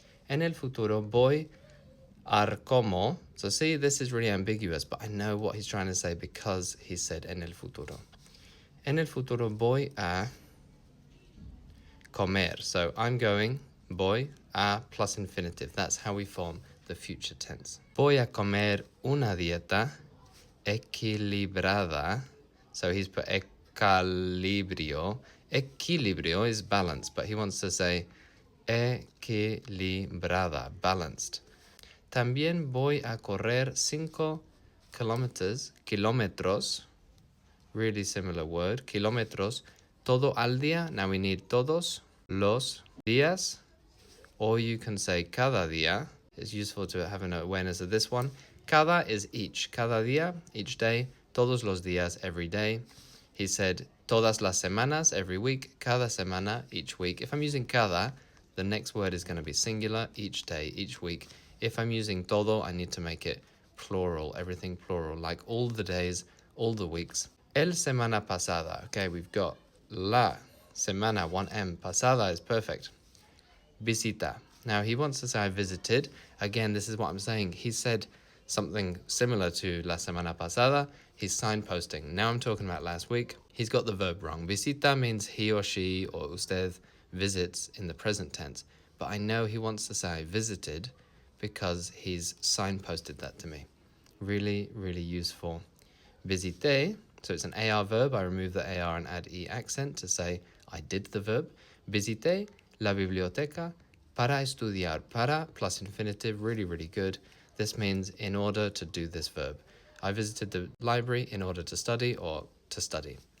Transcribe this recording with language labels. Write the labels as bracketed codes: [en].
[es] En el futuro voy a como. [en] So see, this is really ambiguous, but I know what he's trying to say because he said [es] en el futuro. En el futuro voy a comer. [en] So I'm going, voy a plus infinitive. That's how we form the future tense. [es] Voy a comer una dieta equilibrada. [en] So he's put equilibrio. Equilibrio is balance, but he wants to say equilibrada, balanced. [es] También voy a correr 5 kilómetros, [en] really similar word, [es] kilómetros, todo al día. [en] Now we need [es] todos los días, [en] or you can say [es] cada día. [en] It's useful to have an awareness of this one. Cada is each, [es] cada día, [en] each day, [es] todos los días, [en] every day. He said [es] todas las semanas, [en] every week, [es] cada semana, [en] each week. If I'm using cada, the next word is going to be singular, each day, each week. If I'm using todo, I need to make it plural, everything plural, like all the days, all the weeks. [es] El semana pasada. [en] Okay, we've got la semana, 1M. Pasada is perfect. Visita. Now, he wants to say I visited. Again, this is what I'm saying. He said something similar to [es] la semana pasada. [en] He's signposting. Now I'm talking about last week. He's got the verb wrong. Visita means he or she or usted visits in the present tense. But I know he wants to say I visited because he's signposted that to me. Really, really useful. Visité, so it's an AR verb. I remove the AR and add E accent to say I did the verb. [es] Visité la biblioteca para estudiar. [en] Para plus infinitive, really, really good. This means in order to do this verb. I visited the library in order to study or to study.